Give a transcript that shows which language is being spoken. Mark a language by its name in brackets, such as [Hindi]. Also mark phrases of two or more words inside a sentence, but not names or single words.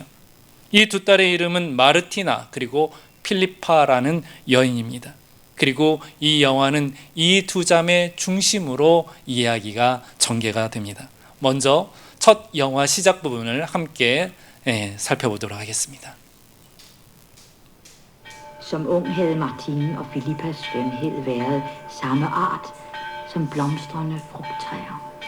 [Korean] 이 두 딸의 이름은 마르티나 그리고 필리파라는 여인입니다. 그리고 이 영화는 이 두 자매 중심으로 이야기가 전개가 됩니다. 먼저 첫 영화 시작 부분을 함께 살펴보도록 하겠습니다. [Danish] Som ung havde Martine og Filippas skønhed været samme art som blomstrende frugttræer.